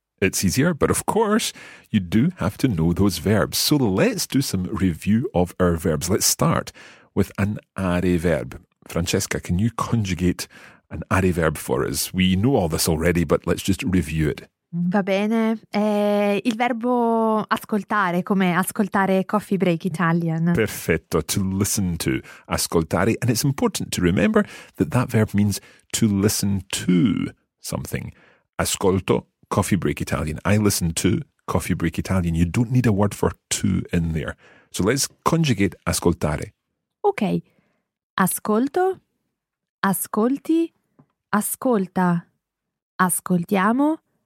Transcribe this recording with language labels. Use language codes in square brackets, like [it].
[en] It's easier, but of course, you do have to know those verbs. So let's do some review of our verbs. Let's start with an are verb. Francesca, can you conjugate an are verb for us? We know all this already, but let's just review it. [it] Va bene. Il verbo ascoltare, come ascoltare Coffee Break Italian. [en] Perfetto. To listen to. Ascoltare. And it's important to remember that that verb means to listen to something. Ascolto Coffee Break Italian. I listen to Coffee Break Italian. You don't need a word for to in there. So let's conjugate ascoltare. [it] Okay. Ascolto. Ascolti. Ascolta. Ascoltiamo.